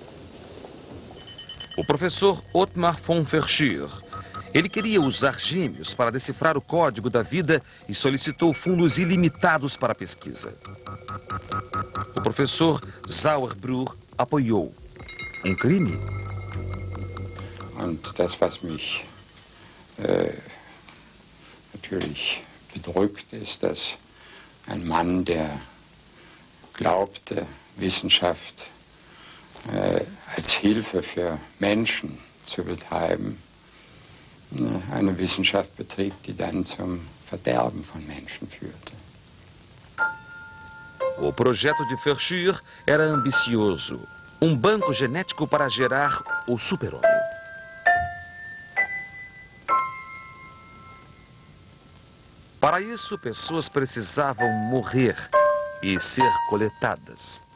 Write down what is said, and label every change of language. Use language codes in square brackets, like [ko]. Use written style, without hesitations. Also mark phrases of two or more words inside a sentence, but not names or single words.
[pt] O professor Ottmar von Verschuer. Ele queria usar gêmeos para decifrar o código da vida e solicitou fundos ilimitados para a pesquisa. O professor Sauerbruch apoiou. Um crime? [de] Und das, was mich natürlich bedrückt, ist, dass ein Mann, der glaubte, Wissenschaft als Hilfe für Menschen zu betreiben, eine Wissenschaft betrieb, die dann zum Verderben von Menschen führte. [pt] O projeto de Verschuer era ambicioso. Um banco genético para gerar o super-homem. Para isso, pessoas precisavam morrer e ser coletadas.